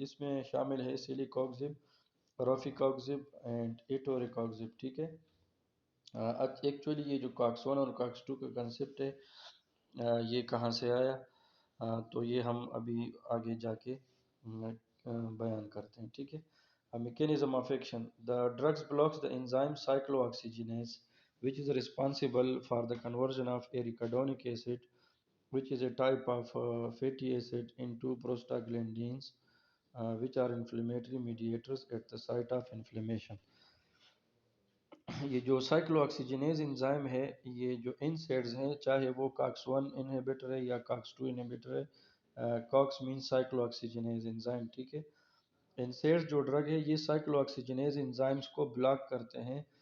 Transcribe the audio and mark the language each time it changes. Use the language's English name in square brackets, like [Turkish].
[Urdu] اس میں شامل ہے سیلیکاکزب، روفیکاکزب اینڈ ایٹوریکاکزب، ٹھیک ہے. ایکچولی یہ جو کاکس 1 اور کاکس 2 کا کنسپٹ ہے یہ کہاں سے آیا، تو یہ ہم ابھی آگے جا کے بیان کرتے ہیں، ٹھیک ہے. [English] Mechanism of action: the drugs blocks the enzyme cyclooxygenase which is responsible for the conversion of arachidonic acid, which is a type of fatty acid, into prostaglandins, which are inflammatory mediators at the site of inflammation. [Urdu] یہ جو cyclo آکسیجنیز enzyme ہے، یہ جو انسیڈز ہیں چاہے وہ cocks 1 inhibitor ہے یا کاکس 2 انہیبیٹر ہے، کاکس مین سائیکلو آکسیجنیز انزائم، ٹھیک ہے. انسیڈز جو ڈرگ ہے یہ سائیکلو آکسیجنیز انزائمز کو بلاک کرتے ہیں.